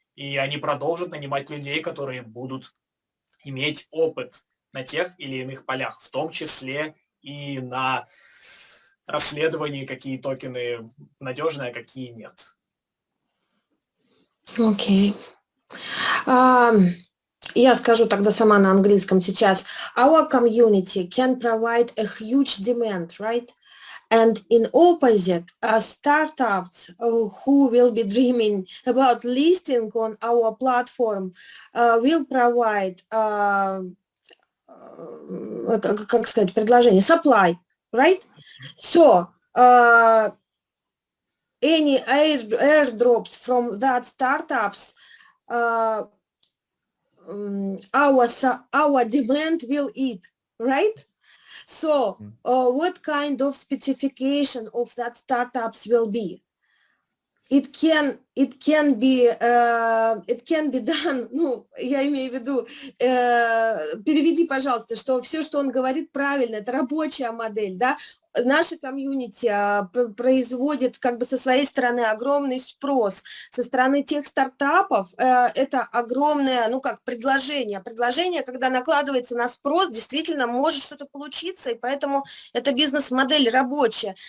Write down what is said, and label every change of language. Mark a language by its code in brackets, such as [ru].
[ru] И они продолжат нанимать людей, которые будут иметь опыт на тех или иных полях, в том числе и на расследовании, какие токены надежные, а какие нет. Окей. Я скажу тогда сама на английском сейчас. [en] Our community can provide a huge demand, right? And in opposite, startups who will be dreaming about listing on our platform will provide, [ru] как сказать, предложение, [en] supply, right? So, any airdrops from that startups, our demand will eat, right? So what kind of specification of that startups will be? It can be done, [ru] ну, я имею в виду, переведи, пожалуйста, что все, что он говорит, правильно, это рабочая модель, да, наша комьюнити производит как бы со своей стороны огромный спрос, со стороны тех стартапов это огромное, ну как, предложение, когда накладывается на спрос, действительно может что-то получиться, и поэтому эта бизнес-модель рабочая.